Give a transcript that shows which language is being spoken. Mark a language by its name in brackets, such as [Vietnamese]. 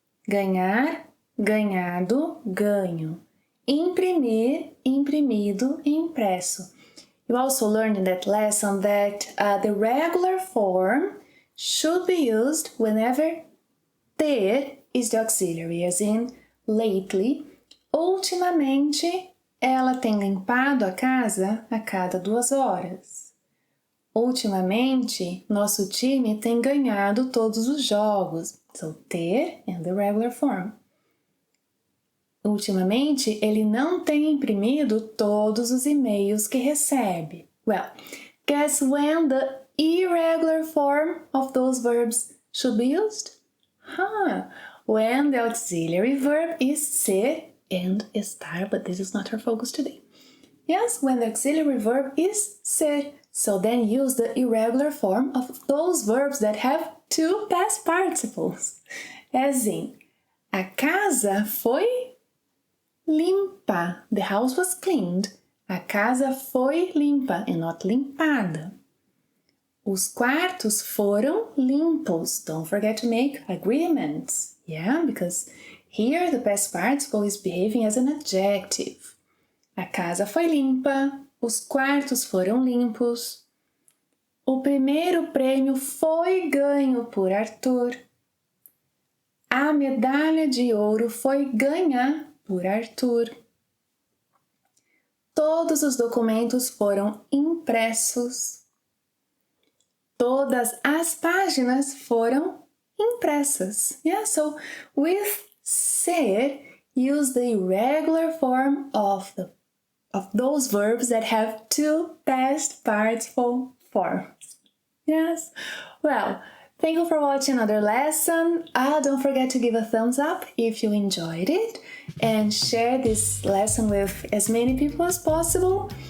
[Portuguese] Ganhar, ganhado, ganho. Imprimir, imprimido, impresso. [English] You also learned in that lesson that the regular form should be used whenever ter is the auxiliary, as in lately. [Portuguese] Ultimamente, ela tem limpado a casa a cada 2 horas. Ultimamente, nosso time tem ganhado todos os jogos. [English] So, ter and the regular form. [Portuguese] Ultimamente, ele não tem imprimido todos os e-mails que recebe. [English] Well, guess when the irregular form of those verbs should be used? When the auxiliary verb is ser and estar, but this is our focus today. Yes, when the auxiliary verb is ser. So then use the irregular form of those verbs that have 2 past participles. As in, [Portuguese] a casa foi limpa. [English] The house was cleaned. [Portuguese] A casa foi limpa [English] and [Portuguese] not limpada. Os quartos foram limpos. [English] Don't forget to make agreements. Yeah, because here the past participle is behaving as an adjective. [Portuguese] A casa foi limpa. Os quartos foram limpos. O primeiro prêmio foi ganho por Arthur. A medalha de ouro foi ganha por Arthur. Todos os documentos foram impressos. Todas as páginas foram impressas. [English] Yeah, so with ser, use the irregular form of those verbs that have 2 past participle forms. Yes? Well, thank you for watching another lesson. Don't forget to give a thumbs up if you enjoyed it and share this lesson with as many people as possible.